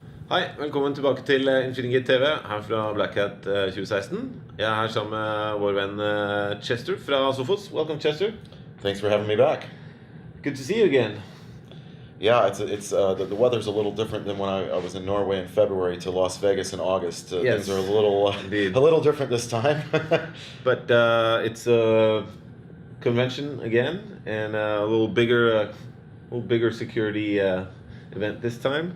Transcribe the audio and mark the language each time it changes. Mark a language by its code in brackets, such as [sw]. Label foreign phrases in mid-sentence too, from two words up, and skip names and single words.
[no] Hei, velkommen tilbake til Infinigate TV her fra Blackhat 2016. Jeg er her sammen med vår venn Chester fra Sophos. [en] Welcome, Chester. Thanks for having me back. Good to see you again. Yeah, the weather's a little different than when I was in Norway in February to Las Vegas in August. Yes. Things are a little different this time. But it's a convention again, and a little bigger security event this time.